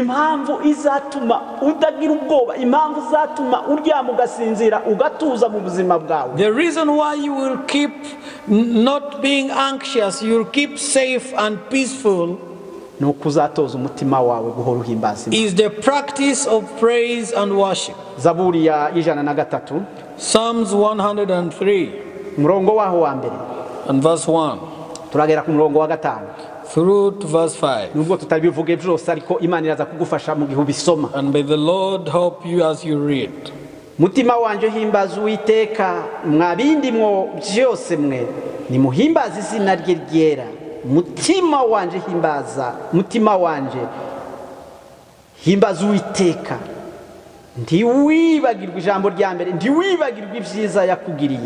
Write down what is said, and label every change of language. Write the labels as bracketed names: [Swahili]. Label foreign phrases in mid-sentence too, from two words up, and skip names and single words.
[Kinyarwanda] Impamvu izatuma utagira ubwoba, impamvu izatuma uryama ugasinzira ugatuza mu buzima bwawe, [English] The reason why you will keep not being anxious, you will keep safe and peaceful, [Kinyarwanda] nuko uzatoza umutima wawe guhora uhimbaza Imana. [English] is the practice of praise and worship. [Kinyarwanda] Zaburi ya 103 [English] Psalms 103 [Kinyarwanda] umurongo waho wa mbere [English] and verse 1 [Kinyarwanda] turagera ku murongo wa 5. [English] through to verse 5. [Kinyarwanda] Nubwo tutabivuge byose ariko Imana iraza kugufasha mu gihe ubisoma. [English] And may the Lord help you as you read. [Kinyarwanda] Mutima wanje himbaza Uwiteka, mwabindi mwo byose mwe nimuhimbaza izina rye ryera. Mutima wanje himbaza, mutima wanje himbaza Uwiteka. Ntiwibagirwe ijambo rya mbere, ntiwibagirwe ibyiza yakugiriye.